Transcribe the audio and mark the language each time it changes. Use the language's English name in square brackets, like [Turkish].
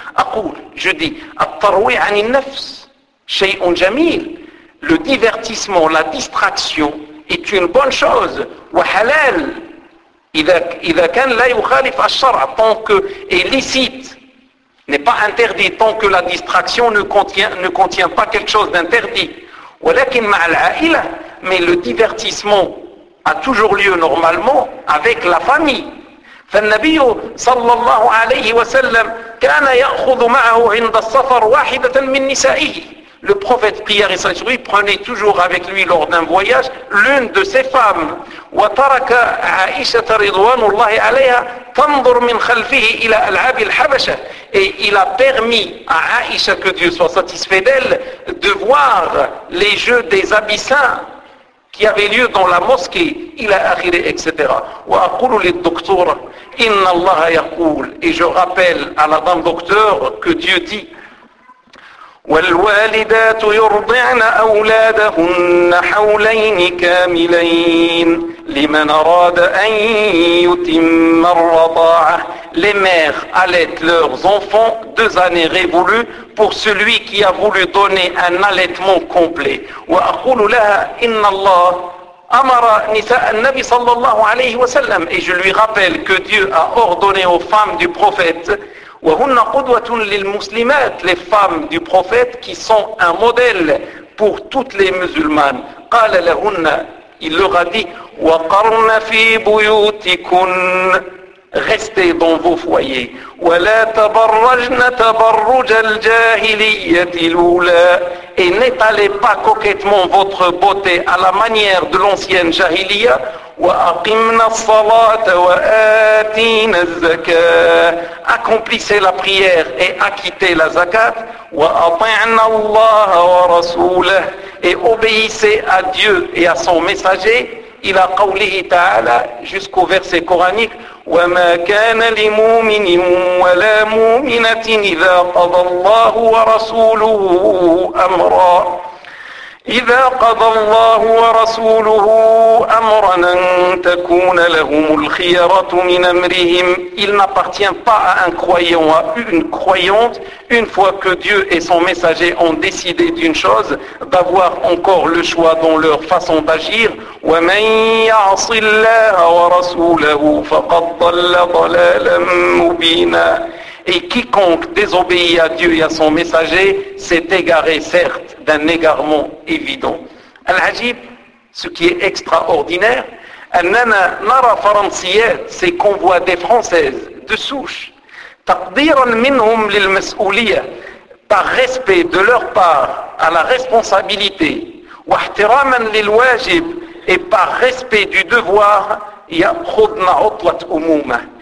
[Arabic] أقول, [French] je dis, [Arabic] الترويع عن النفس شيء جميل, [French] le divertissement, la distraction est une bonne chose, [Arabic] وحلال إذا كان لا يخالف الشرع, [French] tant que est licite, n'est pas interdit, tant que la distraction ne contient pas quelque chose d'interdit. [Arabic] ولكن مع العائلة, [French] mais le divertissement a toujours lieu normalement avec la famille. [Arabic] فالنبي صلى الله عليه وسلم كان يأخذ معه عند السفر واحدة من نسائه. [French] Le prophète, prière et saint-Jean, prenait toujours avec lui lors d'un voyage l'une de ses femmes. [Arabic] وترك عائشة رضوان الله عليها تنظر من خلفه إلى ألعاب الحبشة. [French] Et il a permis à Aïcha, que Dieu soit satisfait d'elle, de voir les jeux des Abyssins qui avaient lieu dans la mosquée, [Arabic] إلى آخره, [French] etc. [Arabic] وأقول للدكتور إن الله يقول, [French] et je rappelle à la dame docteur que Dieu dit, [Arabic] والوالدات يرضعن أولادهن حولين كاملين لمن أراد أن يتم الرضاعة. [French] Les mères allaitent leurs enfants 2 années révolues pour celui qui a voulu donner un allaitement complet. [Arabic] وأقول لها إن الله أمر نساء النبي صلى الله عليه وسلم. [French] Et je lui rappelle que Dieu a ordonné aux femmes du prophète. [Arabic] وهن قدوة للمسلمات, [French] les femmes du prophète qui sont un modèle pour toutes les musulmanes. [Arabic] قال لهن, [French] il leur a dit, [Arabic] وقرن في بيوتكن, [French] restez dans vos foyers, [Arabic] ولا تبرجن تبرج الجاهلية الأولى, [French] et n'étalez pas coquettement votre beauté à la manière de l'ancienne jahiliya. [Arabic] وأقمنا الصلاة وآتينا الزكاة, [French] accomplissez la prière et acquittez la zakat. [Arabic] وأطعنا الله ورسوله, [French] et obéissez à Dieu et à son messager. [Arabic] إلى قوله تعالى, [French] jusqu'au verset coranique, [Arabic] وما كان لمؤمن ولا مؤمنة إذا قضى الله ورسوله أمرا إذا قضى الله ورسوله أمرا أن تكون لهم الخيرة من أمرهم. [French] Il n'appartient pas à un croyant ou à une croyante, une fois que Dieu et son messager ont décidé d'une chose, d'avoir encore le choix dans leur façon d'agir. [Arabic] ومن يعص الله ورسوله فقد ضل ضلالا مبينا. [French] Et quiconque désobéit à Dieu et à son messager s'est égaré, certes, d'un égarement évident. Al-Hajib, ce qui est extraordinaire, [Arabic] أننا نرى فرنسيات [French] سيكون فوا دي فرونسيز دو سوش [Arabic] تقديرا منهم للمسؤوليه [French] par respect de leur part à la responsabilité [Arabic] واحتراما للواجب [French] et par respect du devoir [Arabic] ياخذنا عطله امومه.